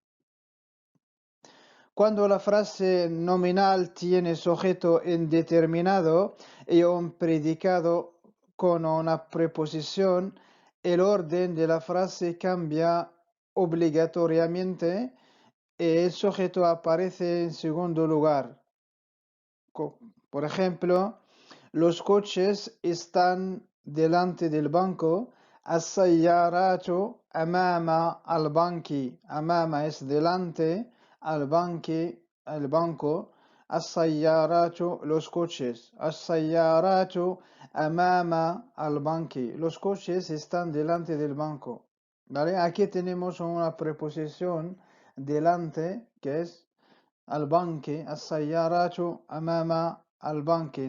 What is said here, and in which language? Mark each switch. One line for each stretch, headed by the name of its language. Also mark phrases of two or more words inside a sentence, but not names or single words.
Spanish: Cuando la frase nominal tiene sujeto indeterminado y un predicado con una preposición, el orden de la frase cambia obligatoriamente y el sujeto aparece en segundo lugar. Por ejemplo, los coches están delante del banco.
Arabic: السيارات أمام البنك.
Spanish: Amama es delante, al-banki, el banco.
Arabic: As-sayyaratu,
Spanish: los coches.
Arabic: السيارات أمام البنك.
Spanish: Los coches están delante del banco. ¿Vale? Aquí tenemos una preposición delante que es
Arabic: البنك، السيارات أمام البنك.